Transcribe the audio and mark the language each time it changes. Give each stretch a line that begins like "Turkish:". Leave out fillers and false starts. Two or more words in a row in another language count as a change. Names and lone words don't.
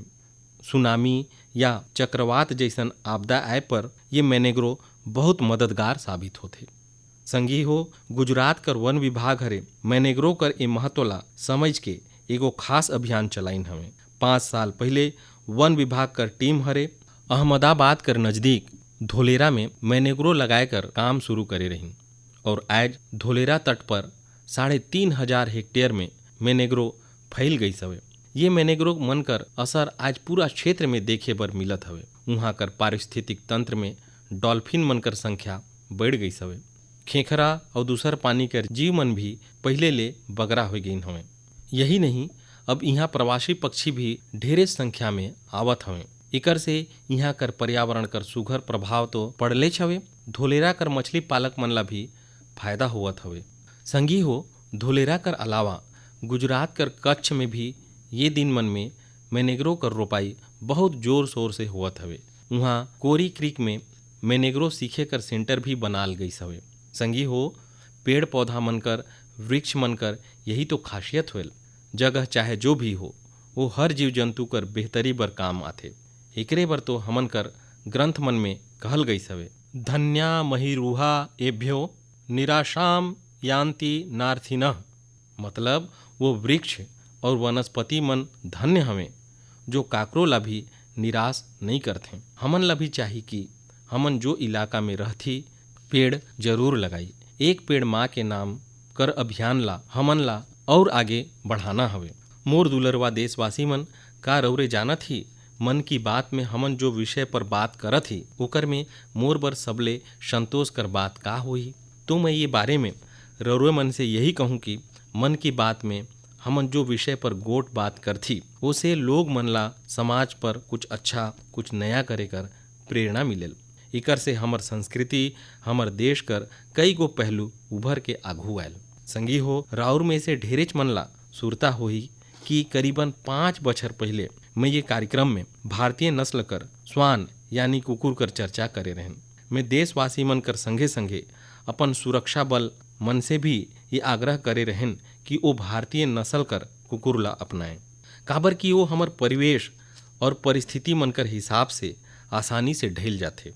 Sadri: सुनामी या चक्रवात जैसन आपदा आए पर ये मैनेग्रो बहुत मददगार साबित होथे। संगी हो, गुजरात कर वन विभाग हरे मैनेग्रो कर ए महत्व ला समझ के एगो खास अभियान चलाइन हवे। 5 साल पहले वन विभाग कर टीम हरे अहमदाबाद कर नज़दीक धोलेरा में मैनेग्रो लगाकर काम शुरू करे रहीं और आज धोलेरा तट पर 3,500 हेक्टेयर में मैनेग्रो फैल गई हवे। ये मैनेग्रो मन कर असर आज पूरा क्षेत्र में देखे बर मिलत हवे। उहाँ कर पारिस्थितिक तंत्र में डॉल्फिन मन कर संख्या बढ़ गई हवे। खेखरा और दूसर पानी कर जीव मन भी पहले ले बगरा हो गई हवे। यही नहीं, अब यहाँ प्रवासी पक्षी भी ढेरे संख्या में आवत हवे। एकर से यहाँ कर पर्यावरण कर सुघर प्रभाव तो पड़ले हवे। धोलेरा कर मछली पालक मन ला भी फायदा होवत हवे। संगी हो, धोलेरा कर अलावा गुजरात कर कच्छ में भी ये दिन मन में मैनेग्रो कर रोपाई बहुत जोर शोर से होवत हवे। वहाँ कोरी क्रीक में मैनेग्रो सीखे कर सेंटर भी बनाल गई हवे। संगी हो, पेड़ पौधा मनकर वृक्ष मनकर यही तो खासियत होल। जगह चाहे जो भी हो, वो हर जीव जंतु कर बेहतरी बर काम आथे। एकरे बर तो हमन कर ग्रंथ मन में कहल गई हवे,
Sanskrit: धन्या महिरूहा एभ्यो निराशाम यान्ति नार्थिनः।
Sadri: मतलब वो वृक्ष और वनस्पति मन धन्य हवे जो काकरो ला भी निराश नहीं करथे। हमन ला भी चाही कि हमन जो इलाका में रहथी पेड़ जरूर लगाई। एक पेड़ माँ के नाम कर अभियान ला हमन ला और आगे बढ़ाना हवे। मोर दुलरवा देशवासी मन, का रौरे जानत ही मन की बात में हमन जो विषय पर बात करत ही ओकर में मोर बर सबले संतोष कर बात का होही। तो मैं ये बारे में रौरे मन से यही कहूँ कि मन की बात में हमन जो विषय पर गोट बात करथी उसे लोग मन ला समाज पर कुछ अच्छा कुछ नया करे कर प्रेरणा मिलेल। इकर से हमर संस्कृति हमर देश कर कई गो पहलू उभर के आघू आयल। संगी हो, राउर में से ढेरेच मन ला सुरता होही कि करीबन 5 बछर पहले मैं ये कार्यक्रम में भारतीय नस्ल कर स्वान यानी कुकुर कर चर्चा करे रहन। मैं देशवासी मन कर संगे संगे अपन सुरक्षा बल मन से भी ये आग्रह करे रहन कि वो भारतीय नस्ल कर कुकुर ला अपनाएं। काबर कि वो हमर परिवेश और परिस्थिति मन कर हिसाब से आसानी से ढल जाते।